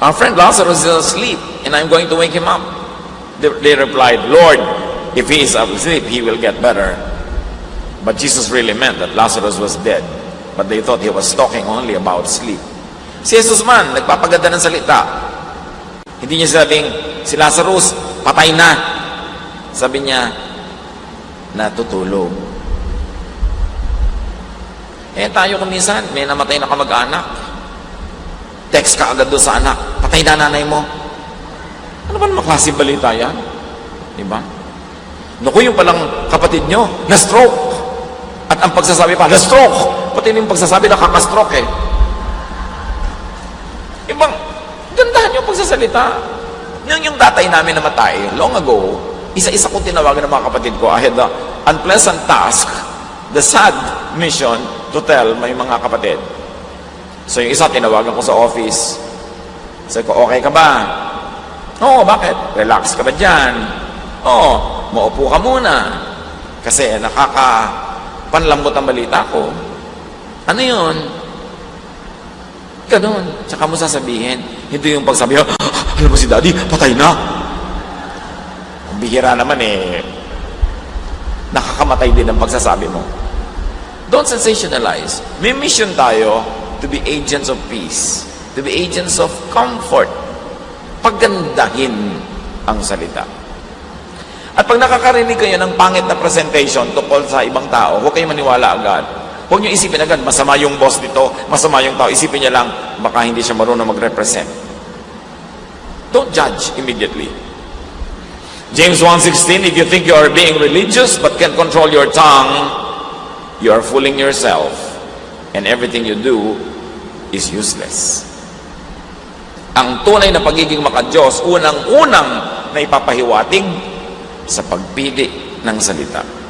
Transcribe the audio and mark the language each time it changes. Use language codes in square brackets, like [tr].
[en] Our friend Lazarus is asleep and I'm going to wake him up. They replied, Lord, if he is asleep, he will get better. But Jesus really meant that Lazarus was dead. But they thought he was talking only about sleep. [tl] Si Jesus man, nagpapaganda ng salita. Hindi niya sabing, si Lazarus, patay na. Sabi niya, natutulog. Tayo kuminsan, may namatay na kamag-anak. Text ka agad doon sa anak, patay na nanay mo. Ano ba naman klase balita yan? Diba? Naku, yung palang kapatid nyo, na-stroke. At ang pagsasabi pa, na-stroke. Pati yung pagsasabi, nakaka-stroke Ibang, gandahan yung pagsasalita. Nung yung tatay namin namatay, [en] long ago, [tl] isa-isa kong tinawagan ng mga kapatid ko. [en] I had the unpleasant task, the sad mission to tell my [tl] mga kapatid. So yung isa, tinawagan ko sa office. Sabi ko, okay ka ba? Oo, bakit? Relax ka ba dyan? Oo, maupo ka muna. Kasi nakakapanlambot ang balita ko. Ano yun? Ganun. Tsaka mo sasabihin, hindi yung pagsabi, alam mo si daddy, patay na. Ang bihira naman nakakamatay din ang pagsasabi mo. [en] Don't sensationalize. [tl] May mission tayo [en] to be agents of peace, to be agents of comfort. [tl] Pagandahin ang salita. At pag nakakarinig kayo ng pangit na presentation tungkol sa ibang tao, huwag kayong maniwala agad. Huwag niyo isipin agad, masama yung boss dito, masama yung tao. Isipin niya lang, baka hindi siya marunong mag-represent. [en] Don't judge immediately. James 1:16, if you think you are being religious but can't control your tongue, you are fooling yourself, and everything you do is useless. [tl] Ang tunay na pagiging maka-Diyos, unang-unang na ipapahiwatig sa pagpili ng salita.